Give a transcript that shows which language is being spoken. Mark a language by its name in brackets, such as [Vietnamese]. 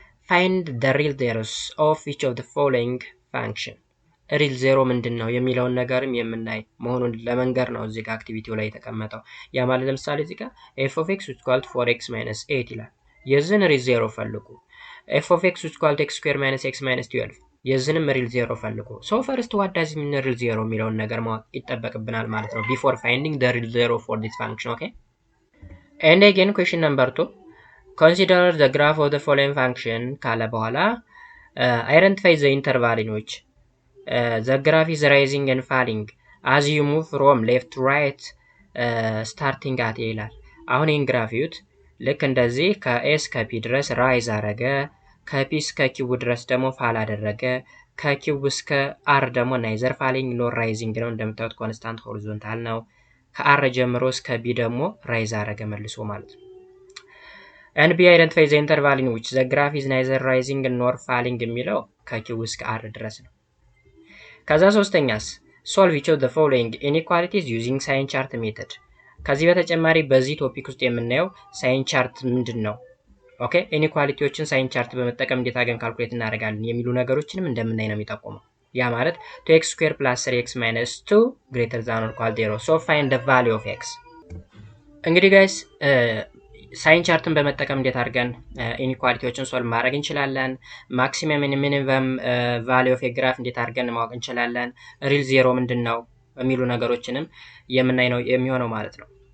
[English] find the real zeros of each of the following function. [Amharic] ሪል ዜሮ ምንድነው የሚለውን ነገርም የምናይ መሆኑን ለመንገር ነው እዚህ ጋር አክቲቪቲው ላይ የተቀመጠው። ያ ማለት ለምሳሌ እዚህ ጋር [English] f of x is equal to 4x minus 8 [Amharic] ይላል። የዚህን ሪል ዜሮ ፈልጉ። [English] f of x is equal to x square minus x minus 12 [Amharic] የዚህንም ሪል ዜሮ ፈልጉ። [English] so first what does mean real zero [Amharic] የሚለውን ነገር ማወቅ ይጠበቅብናል ማለት ነው [English] before finding the real zero for this function. okay and again question number 2 consider the graph of the following function [Amharic] ካለ በኋላ [English] identify the interval in which the graph is rising and falling as you move from left to right starting at [Amharic] ይላል። አሁን ይህን ግራፍ ይዩት። ልክ እንደዚህ ከኤስ ከፒ ድረስ ራይዝ አረገ፣ ከፒ እስከ ኪው ድረስ ደግሞ ፋል አደረገ፣ ከኪው እስከ አር ደግሞ ናይዘር ፋሊንግ ኖር ራይዚንግ ነው። እንደምታዩት ኮንስታንት ሆሪዞንታል ነው። ከአር ጀምሮ እስከ ቢ ደግሞ ራይዝ አረገ መልሶ ማለት ነው። [English] and b identify the interval in which the graph is neither rising nor falling [Amharic] የሚለው ከq እስከ r ድረስ ነው። ከዛ ሶስተኛስ [English] solve each of the following inequalities using sign chart method። [Amharic] ከዚህ በተጨማሪ በዚህ ቶፒክ ውስጥ የምናየው ሳይን ቻርት ምንድነው? ኦኬ ኢኒኳሊቲዎችን ሳይን ቻርት በመጠቀም እንዴት አገን ካልኩሌት እናደርጋለን የሚሉ ነገሮችንም እንደምናይ ነው የሚጠቁመው። ያ ማለት 2x² + 3x - 2 [English] greater than or equal 0 so find the value of x። [Amharic] እንግዲህ ጋይስ ሳይን ቻርትን በመጠቀም እንዴት አድርገን ኢኒኳሊቲዎችን ሶልቭ ማድረግ እንችላለን፣ ማክሲመም ሚኒመም ቫልዩ ኦፍ ኤ ግራፍ እንዴት አድርገን ማወቅ እንችላለን፣ ሪል ዜሮ ምንድነው የሚሉ ነገሮችንም የምናይ ነው የሚሆነው ማለት ነው።